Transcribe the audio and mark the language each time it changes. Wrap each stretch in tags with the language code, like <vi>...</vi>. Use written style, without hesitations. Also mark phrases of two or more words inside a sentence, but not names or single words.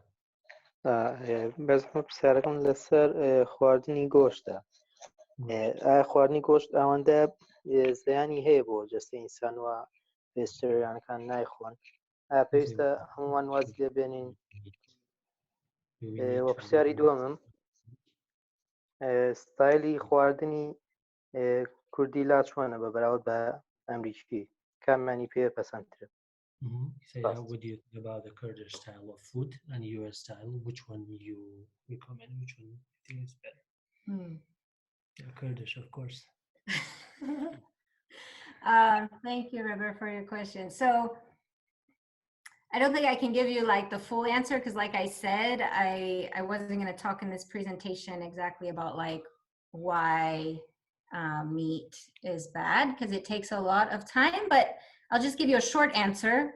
<ckb>بەزمە پرسیارەکەم لەسەر خواردنی گۆشتە ئایا خواردنی گۆشت ئەوەندە زیانی هەیە بۆ جەستەی ئینسان وە پێستریانەکان نایخۆن ئایا پێویستە هەمومان واز لێ بێنین وە پرسیاری دووەمم ستایلی خواردنی کوردی لا چۆنە بە بەراورد بە ئەمریکی کامیانی پێ پەسەندترە</ckb> <en>How would you think about the Kurdish style of food and US style? Which one you recommend? Which one you think is better? Yeah, Kurdish, of course. Thank you, River, for your question. So I don't think I can give you like the full answer because like I said, I wasn't going to talk in this presentation exactly about like why meat is bad, because it takes a lot of time, but I'll just give you a short answer.</en>